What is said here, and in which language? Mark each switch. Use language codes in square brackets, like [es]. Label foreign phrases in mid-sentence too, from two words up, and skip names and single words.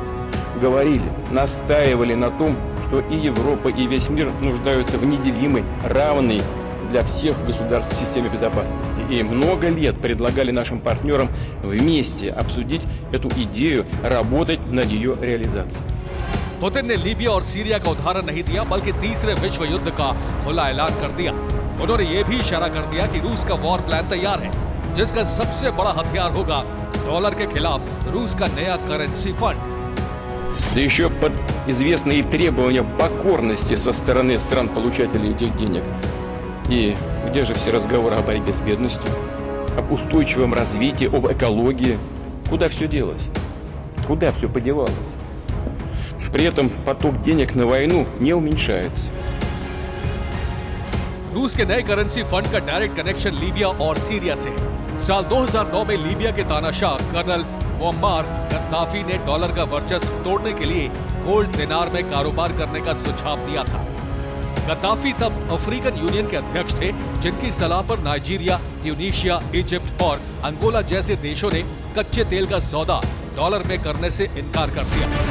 [ru] Говорили, настаивали на том, что и Европа, и весь мир нуждаются в неделимой, равной для всех государств системе безопасности. И много лет предлагали нашим партнерам вместе обсудить эту идею, работать над ее реализацией. [hi] पुतिन ने लीबिया और सीरिया का उदाहरण नहीं दिया बल्कि तीसरे विश्व युद्ध का खुला ऐलान कर दिया। उन्होंने ये भी इशारा कर दिया कि रूस का [en] war plan [hi] तैयार है, जिसका सबसे बड़ा हथियार होगा डॉलर के खिलाफ रूस का नया [en] currency fund. [ru] Да еще под известные требования покорности со стороны стран-получателей этих денег. И где же все разговоры о борьбе с бедностью, об устойчивом развитии, об экологии? Куда все делось? Куда все подевалось? При этом поток денег на войну не уменьшается. [hi] रूस के नए [en] currency fund [hi] का [en] direct connection [hi] लीबिया और सीरिया से है। साल 2009 में लीबिया के तानाशाह कर्नल मुअम्मार गद्दाफी ने डॉलर का वर्चस्व तोड़ने के लिए [en] gold dinar [hi] में कारोबार करने का सुझाव दिया था। गद्दाफी तब अफ्रीकन यूनियन के अध्यक्ष थे, जिनकी सलाह पर नाइजीरिया, ट्यूनीशिया, इजिप्ट और अंगोला जैसे देशों ने कच्चे तेल का सौदा डॉलर में करने से इनकार कर दिया।